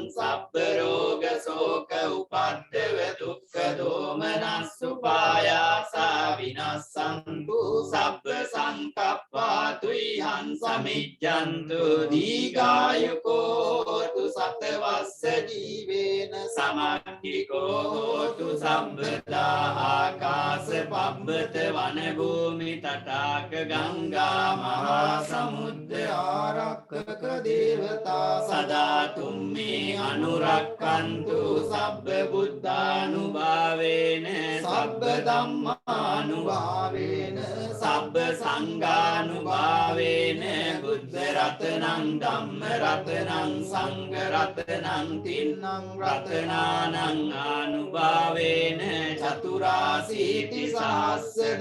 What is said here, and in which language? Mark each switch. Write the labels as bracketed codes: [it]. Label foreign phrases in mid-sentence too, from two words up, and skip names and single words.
[pi] සබ්බ රෝග ශෝක උපද්දව දුක්ඛ දෝමනස්සුපායාසා විනස්සන්තු සබ්බ සංකප්පා තුයං සමිජ්ජන්තු දීඝායුකෝ තු සතවස්ස ජීවේන සමග පට්ටිකෝ හෝතු සම්බදා ආකාස පබ්බත වන භූමි තටාක ගංගා මහා සමුද්ද ආරක්කක දේවතා සදා තුම්මේ අනුරක්කන්තු සබ්බ බුද්ධානුභාවේන සබ්බ ධම්මානුභාවේන සබ්බ සංඝානුභාවේන බුද්ධ රතනං ධම්ම රතනං සංඝ රතනං තින්නං රතනානං ආනුභාවේන චතුරාසීති සහස්ස